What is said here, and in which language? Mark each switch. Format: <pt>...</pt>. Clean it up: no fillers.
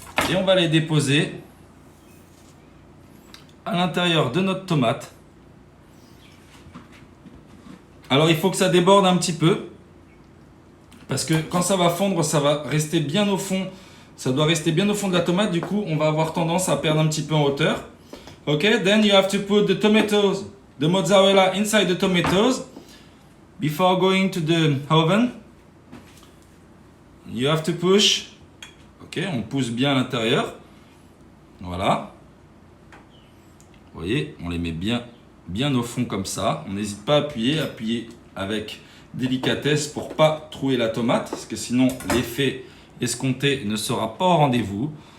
<fr>Et on va les déposer à l'intérieur de notre tomate. Alors il faut que ça déborde un petit peu. Parce que quand ça va fondre, ça va rester bien au fond. Ça doit rester bien au fond de la tomate. Du coup, on va avoir tendance à perdre un petit peu en hauteur.</fr> <en>Ok, then you have to put the tomatoes, the mozzarella inside the tomatoes. Before going to the oven, you have to push.</en> <fr>Ok, on pousse bien à l'intérieur. Voilà. Vous voyez, on les met bien au fond comme ça. On n'hésite pas à appuyer avec délicatesse pour pas trouer la tomate, parce que sinon l'effet escompté ne sera pas au rendez-vous.</fr>